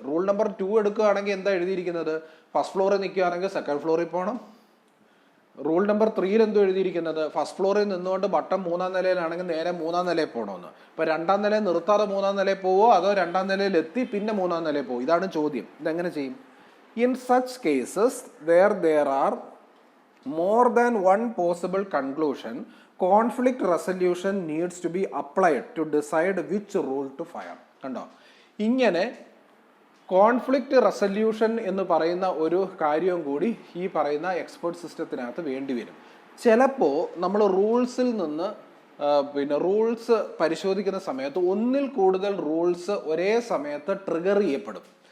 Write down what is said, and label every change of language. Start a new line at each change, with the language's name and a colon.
Malayalam: Rule number 2 എടുക്കുകയാണെങ്കിൽ എന്താ എഴുതിയിരിക്കുന്നത്? ഫസ്റ്റ് ഫ്ലോറിൽ നിൽക്കുകയാണെങ്കിൽ സെക്കൻഡ് ഫ്ലോറിൽ പോകണം. റൂൾ നമ്പർ 3 എന്തോ എഴുതിയിരിക്കുന്നത്? ഫസ്റ്റ് ഫ്ലോറിൽ നിന്നുകൊണ്ട് ബട്ടൺ 3-ാം നിലയിലാണെങ്കിൽ നേരെ 3-ാം നിലയിൽ പോകണമെന്ന്. ഇപ്പോൾ 2-ാം നിലയിൽ നിർത്താതെ 3-ാം നിലയിൽ പോവോ അതോ 2-ാം നിലയിൽ എത്തി പിന്നെ 3-ാം നിലയിൽ പോകും? ഇതാണ് ചോദ്യം. ഇതെങ്ങനെ ചെയ്യും?
English: In such cases there are more than one possible conclusion, conflict resolution needs to be applied to decide which rule to fire.
Malayalam: കണ്ടോ, ഇങ്ങനെ കോൺഫ്ലിക്റ്റ് റെസല്യൂഷൻ എന്ന് പറയുന്ന ഒരു കാര്യവും കൂടി ഈ പറയുന്ന എക്സ്പേർട്ട് സിസ്റ്റത്തിനകത്ത് വേണ്ടി വരും. ചിലപ്പോൾ നമ്മൾ റൂൾസിൽ നിന്ന് റൂൾസ് പരിശോധിക്കുന്ന സമയത്ത് ഒന്നിൽ കൂടുതൽ റൂൾസ് ഒരേ സമയത്ത് ട്രിഗർ ചെയ്യപ്പെടും.